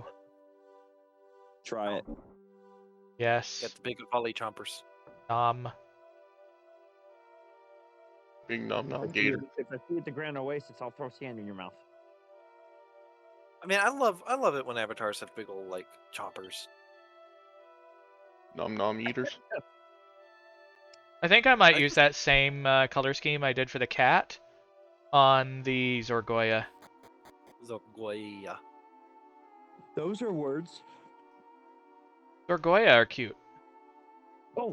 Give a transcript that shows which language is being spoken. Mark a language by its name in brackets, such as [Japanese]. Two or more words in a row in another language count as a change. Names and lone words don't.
[English] Try it. Yes. Get the big volley chompers. big nom nom If gator. I see it at the Grand Oasis, I'll throw sand in your mouth. I mean, I love it when avatars have big old like chompers. Nom nom eaters. I think I might I use just- that same color scheme I did for the cat on the Zorgoya. Zogoya. Those are words. Zorgoya are cute. Oh,